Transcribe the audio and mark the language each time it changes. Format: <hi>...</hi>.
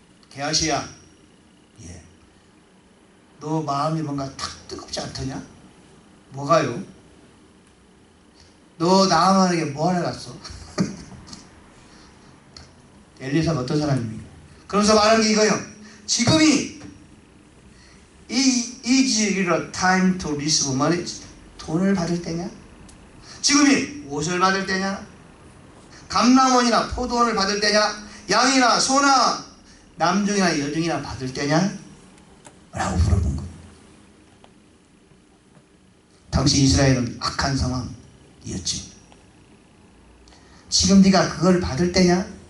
<ko>게하시야, 예, 너 마음이 뭔가 탁 뜨겁지 않더냐? 뭐가요? 너 나아만에게 뭐 하러 갔어? 엘리사가 어떤 사람입니까? 그러면서 말하는 게 이거예요. 지금이</ko> <en>is it time to receive money?</en> <ko>돈을 받을 때냐? 지금이 옷을 받을 때냐? 감람원이나 포도원을 받을 때냐? 양이나 소나 남중이나 여중이나 받을 때냐? 라고 물어본 거예요. 당시 이스라엘은 악한 상황이었지. 지금 네가 그걸 받을 때냐?</ko>